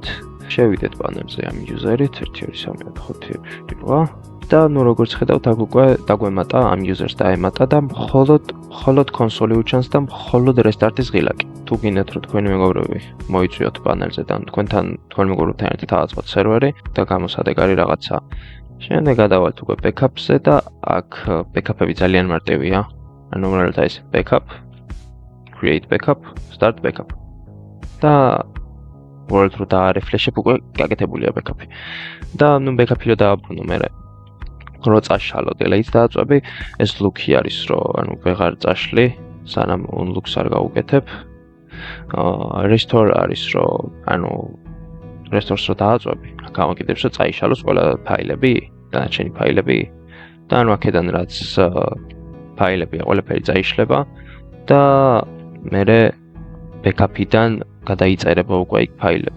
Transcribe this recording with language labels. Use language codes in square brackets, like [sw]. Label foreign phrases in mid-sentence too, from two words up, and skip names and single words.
[ka] შევიდეთ პანელზე ამ user-ით 1-2-3-4-5-6-7-8 და ნუ როგორც ხედავთ, აქ უკვე დაგვემატა ამ user-ს დაემატა და მხოლოდ კონსოლი უჩანს და მხოლოდ რესტარტის ღილაკი. თუ გინდათ რომ თქვენი მეგობრები მოიწვიოთ პანელზე და თქვენ მეგობრებთან ერთად ავაწყოთ სერვერი და გამოსადეგ არის რაღაცა. შემდეგ გადავალთ უკვე backup-ზე და აქ backup-ები ძალიან მარტივია. ანუ უბრალოდ ეს [en] backup, create backup, start backup. [ka] და უბრალოდ რომ დაარეფლეშებ უკვე გაკეთებულია backup-ი. და ნუ backup-ი რომ დააბრუნო მერე რო წაშალო delete დააწვევი, ეს look-ი არის რომ ანუ ვეღარ წაშლი, სანამ unlock-ს არ გავუკეთებ. restore არის რომ ანუ restore-ს რო დააწვევი, გამოკიდებს რომ წაიშალოს ყველა ფაილები, დანარჩენი ფაილები და ანუ აქედან რაც ფაილებია, ყველაფერი წაიშლება და მერე backup-იდან გადაიწერება უკვე იქ ფაილები.